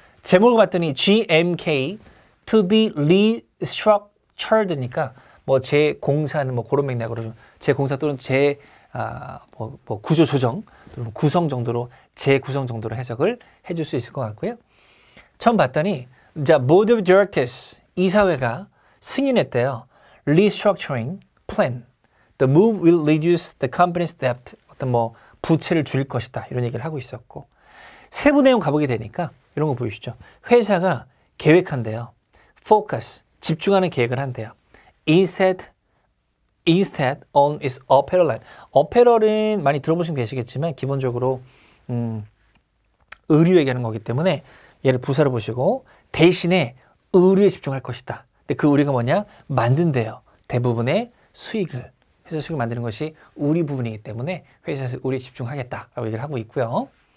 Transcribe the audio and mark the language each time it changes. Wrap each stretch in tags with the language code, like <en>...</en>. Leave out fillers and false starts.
<ko>제목을 봤더니</ko> <en>GMK to be restructured</en> <ko>니까 뭐 재공사는 뭐 그런 맥락으로 재공사 또는 뭐 구조 조정 또는 구성 정도로 재구성 정도로 해석을 해줄 수 있을 것 같고요. 처음 봤더니 자 Board of Directors 이사회가 승인했대요.</ko> <en>Restructuring plan. The move will reduce the company's debt.</en> <ko>어떤 뭐 부채를 줄일 것이다 이런 얘기를 하고 있었고 세부 내용 가보게 되니까 이런 거 보이시죠? 회사가 계획한대요. Focus 집중하는 계획을 한대요.</ko> <en>Instead on its apparel line.</en> <ko>apparel은 많이 들어보시면 되시겠지만 기본적으로 의류 얘기하는 거기 때문에 얘를 부사로 보시고 대신에 의류에 집중할 것이다. 근데 그 의류가 뭐냐? 만든대요. 대부분의 수익을 회사 수익을 만드는 것이 의류 부분이기 때문에 회사에서 의류에 집중하겠다라고 얘기를 하고 있고요.</ko>